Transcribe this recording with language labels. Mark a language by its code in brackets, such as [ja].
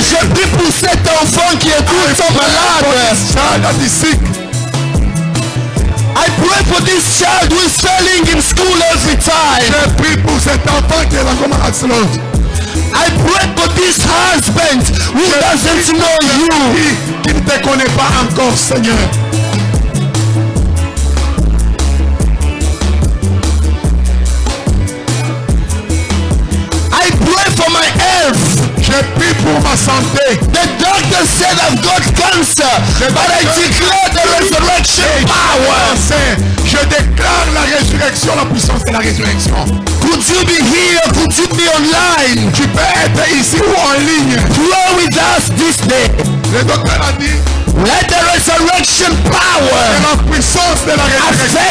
[fr] Je prie pour cet enfant qui est tout le temps malade. [en] Child that is sick. I pray for this child who is failing in school every time. [fr] Je prie pour cet enfant qui est encore malade, Lord. [en] I pray for this husband who doesn't know you. [fr] Qui ne te connaît pas encore, Seigneur. [en] I pray for my health. [fr] Je prie pour ma santé. [en] The doctor said I've got cancer, but I declare the resurrection power. [fr] Je déclare la résurrection, la puissance de la résurrection. [en] Could you be here? Could you be online? [fr] Tu peux être ici ou en ligne. [en] Pray with us this day. [fr] Le docteur a dit, [en] let the resurrection power [fr] la puissance de la résurrection